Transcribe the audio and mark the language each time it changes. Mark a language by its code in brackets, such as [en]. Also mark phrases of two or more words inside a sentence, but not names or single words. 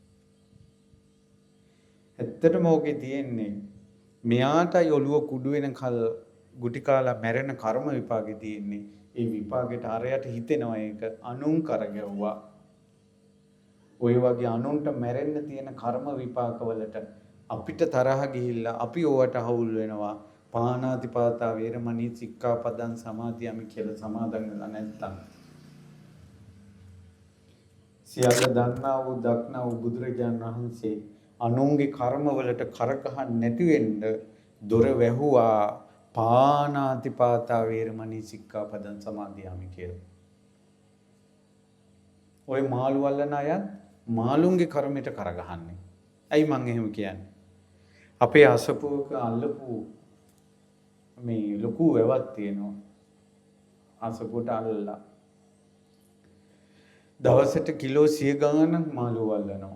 [si] ඇත්තටම ඕකේ තියෙන්නේ මෙයාටයි ඔලුව කුඩු වෙනකල් ගුටි කාලා මැරෙන කර්ම විපාකේ තියෙන්නේ. ඒ විපාකෙට අරයට හිතෙනවා ඒක අනුන් කරගෙව්වා. ඔය වගේ අනුන්ට මැරෙන්න තියෙන කර්ම විපාකවලට අපිට තරහ ගිහිල්ලා අපි ඕවට හවුල් වෙනවා. [pi] පාණාතිපාතා වේරමණී සික්ඛාපදං සමාදියාමි [si] කියලා සමාදන් වෙලා නැත්තම් සියල්ල දන්නා වූ දක්නා වූ බුදුරජාණන් වහන්සේ අනුන්ගේ කර්මවලට කරකහන් නැති වෙන්න දොර වැහුවා [pi] පාණාතිපාතා වේරමණී සික්ඛාපදං සමාදියාමි [si] කියලා. ඔය මාළු වල්ලන අයත් මාළුන්ගේ කර්මයට කරගහන්නේ. ඇයි මං එහෙම කියන්නේ? අපේ අසපුවක අල්ලපු මේ ලොකු වැවක් තියෙනවා. අසපුවට අල්ලලා දවසට කිලෝ 100 ගණනක් මාළු වල්ලනවා.